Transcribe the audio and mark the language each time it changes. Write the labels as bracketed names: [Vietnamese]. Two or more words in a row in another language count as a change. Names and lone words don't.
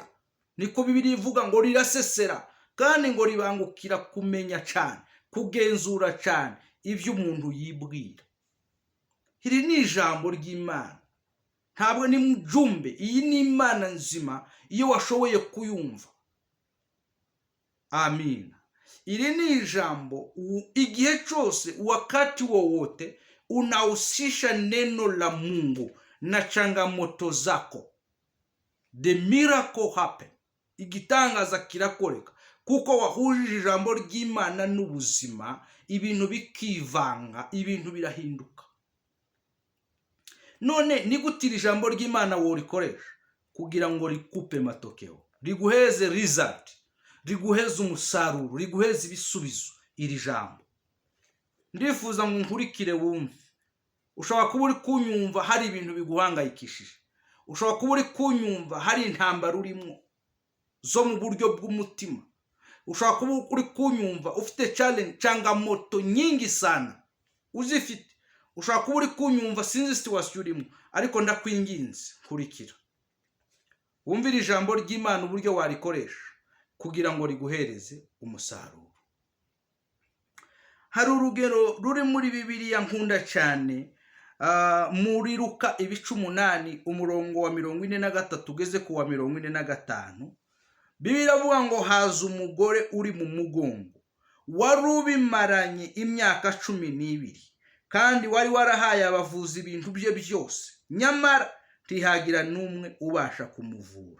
[Kinyarwanda] Niko Bibiliya ivuga ngo rirasesera, kandi ngo ribangukira kumenya cyane, kugenzura cyane ibyo umuntu yibwira. Iri ni ijambo ry'Imana, ntabwo ni mjumbe. Iyi ni Imana nzima iyo washoboye kuyumva. Amina. Iri ni ijambo igihe cyose, [Swahili] wakati wowote unahusisha neno la Mungu na changamoto zako, [English] the miracle happen. [Kinyarwanda] Igitangaza kirakoreka kuko wahujije ijambo ry'Imana n'ubuzima, ibintu bikivanga, ibintu birahinduka. None ni gutira ijambo ry'Imana wo rikoresha kugira ngo rikupe matokeo, riguheze result, riguheze umusaruro, riguheze ibisubizo. Iri jambo ndifuza ngo nkurikire wumve. Ushobora kuba uri kunyumva hari ibintu biguhangayikishije, ushobora kuba uri kunyumva hari intambara urimo zo mu buryo bw'umutima, ushobora kuba uri kunyumva ufite challenge, [Swahili] changamoto nyingi sana [Kinyarwanda] uzifite, ushobora kuba uri kunyumva sinzi situation urimo, ariko ndakwinginze kurikira wumvira ijambo ry'Imana uburyo warikoresha kugira ngo riguhereze umusaruro. Hari urugero ruri muri Bibiliya nkunda cyane, muri Luka ibice 8 umurongo wa 43 ugeze ku wa 45, Bibiliya avuga ngo haza umugore uri mu mugongo wari ubimaranye imyaka 12 kandi wari warahaye abavuzi ibintu bye byose, nyamara ntihagira n'umwe ubasha kumuvura.